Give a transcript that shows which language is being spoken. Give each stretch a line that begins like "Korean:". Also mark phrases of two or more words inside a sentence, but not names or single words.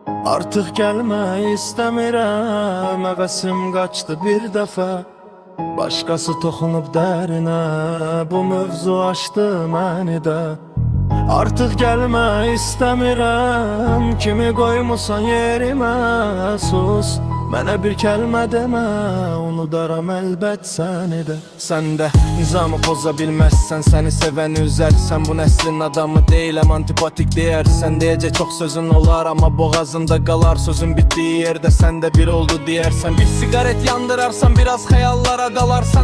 Turkish: Artık gelme istemiyorum, hevesim kaçtı bir defa.
Azerbaijani: Başkası toxunub derine, bu mövzu açtı məni də.
Turkish: Artık gelme istemiyorum,
Azerbaijani: kimi koymusan yerime. Sus, mənə bir kəlmə demə, unudaram əlbət səni də. Sən də nizamı poza bilməzsən, səni sevən üzərsən. Bu nəslin adamı deyiləm, antipatik deyərsən. Deyəcək çox sözün olar, amma boğazında qalar. Sözün bitdiyi yerdə sən də bir oldu deyərsən. Bir sigaret yandırarsan, biraz xəyallara dalarsan.